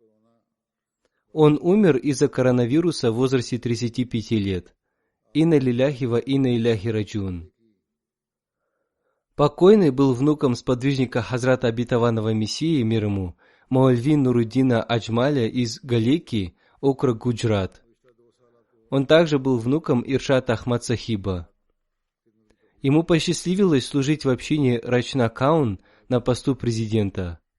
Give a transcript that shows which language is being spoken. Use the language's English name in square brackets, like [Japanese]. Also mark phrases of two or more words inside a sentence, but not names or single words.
[Russian] Он умер из-за коронавируса в возрасте 35 лет. [Arabic] إنا لله وإنا إليه راجعون. [Russian] Покойный был внуком сподвижника Хазрата Обетованного Мессии, мир ему, Маульви Нуруддина Аджмаля из Галеки, округ Гуджрат. Он также был внуком Иршата Ахмад Сахиба. Ему посчастливилось служить в общине Рачна Каун на посту президента.